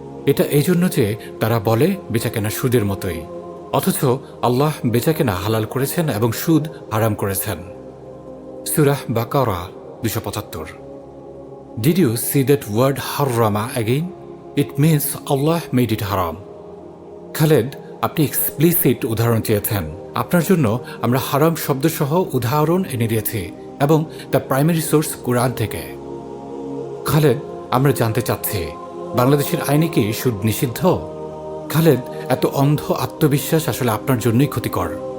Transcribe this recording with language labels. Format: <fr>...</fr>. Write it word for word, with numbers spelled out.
<bn>এটা এই জন্য যে তারা বলে বেচাকেনা সুদের মতোই, অথচ আল্লাহ বেচাকেনা হালাল করেছেন এবং সুদ হারাম করেছেন। সূরা বাকারা দুশো পঁচাত্তর।</bn> <en>Did you see that word harrama again? It means Allah made it haram.</en> <bn>Khaled, আপনি এক্সপ্লিসিট উদাহরণ চেয়েছেন। আপনার জন্য আমরা হারাম শব্দসহ উদাহরণ এনে দিয়েছি, এবং তার প্রাইমারি সোর্স কোরআন থেকে। খালেদ, আমরা জানতে চাচ্ছি বাংলাদেশের আইনে কি সুদ নিষিদ্ধ? খালেদ, এত অন্ধ আত্মবিশ্বাস আসলে আপনার জন্যই ক্ষতিকর।</bn>